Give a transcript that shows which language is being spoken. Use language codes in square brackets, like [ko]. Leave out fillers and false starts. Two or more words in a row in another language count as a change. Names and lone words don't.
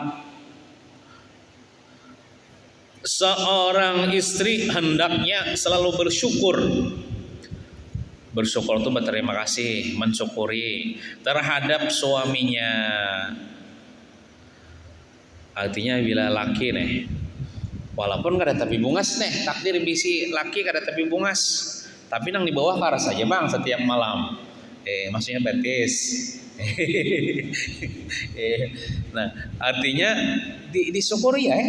[id] Seorang istri hendaknya selalu bersyukur. Bersyukur itu berterima kasih, mensyukuri terhadap suaminya. [bjn] Artinya bila laki nih, walaupun kada tapi bungas nih, takdir bisi laki kada tapi bungas, tapi nang di bawah karas saja bang setiap malam. [id] Maksudnya betis. Nah artinya disyukuri ya.